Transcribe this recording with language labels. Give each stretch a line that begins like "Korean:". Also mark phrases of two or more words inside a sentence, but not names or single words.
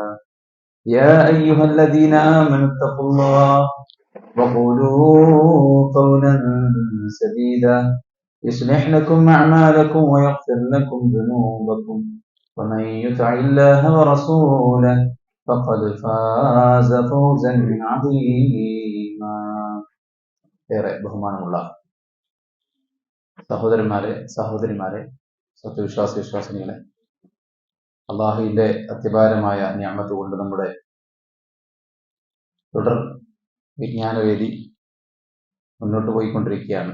Arabic: يا أيها الذين آمنوا اتقوا الله وقولوا قولا سديدا يصلح لكم أعمالكم ويغفر لكم ذنوبكم ومن يطع الله ورسوله فقد فاز فوزا عظيما.
Malayalam: ഏറെ ബഹുമാനമുള്ള സഹോദരന്മാരെ, സഹോദരിമാരെ, വിശ്വാസിനികളെ, അള്ളാഹുവിന്റെ അത്യപാരമായ നിഅമത്ത് കൊണ്ട് നമ്മുടെ തുടർ വിജ്ഞാനവേദി മുന്നോട്ട് പോയിക്കൊണ്ടിരിക്കുകയാണ്.